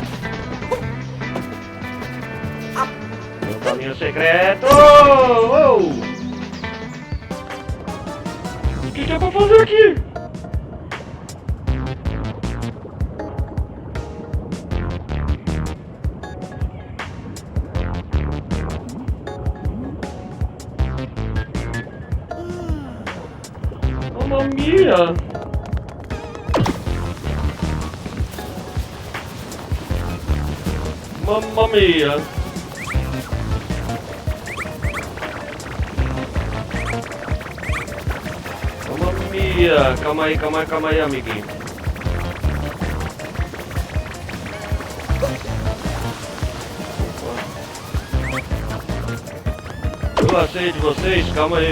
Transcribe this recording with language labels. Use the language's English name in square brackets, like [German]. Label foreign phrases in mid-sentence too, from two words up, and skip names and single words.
[Portuguese] Meu caminho secreto. O que é pra fazer aqui? [Italian] Mamma mia! Mamma mia! Mamma mia! [Portuguese] Calma aí, amiguinho. Eu aceito vocês, calma aí.